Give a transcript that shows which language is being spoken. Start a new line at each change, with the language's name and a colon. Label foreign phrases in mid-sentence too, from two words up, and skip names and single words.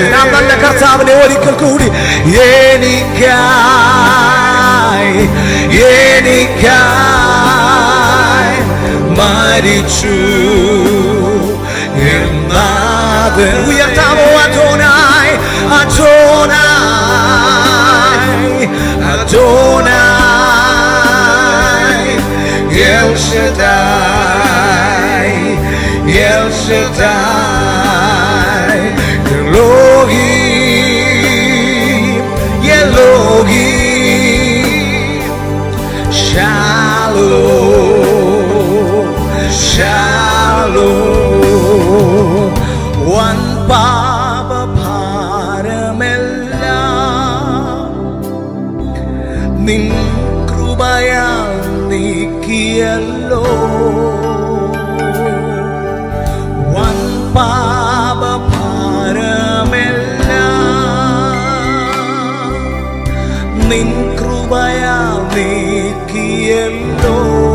Malayalam: നാം നല്ല കർത്താവിനെ ഒരിക്കൽ കൂടി എനിക്കായി എനിക്കായി മരിച്ചു എൻ നാഥൻ.
Hebrew: ഉയർത്താമോ אדוני אדוני, אדוני, אל שדי, אל שדי, אלוהים, אלוהים, שלום, שלום.
Malayalam: One പാപഭാരമെല്ലാം നിൻ കൃപയാൽ നീക്കിയല്ലോ. വൻ പാപഭാരമെല്ലാം നിൻ കൃപയാൽ നീക്കിയല്ലോ.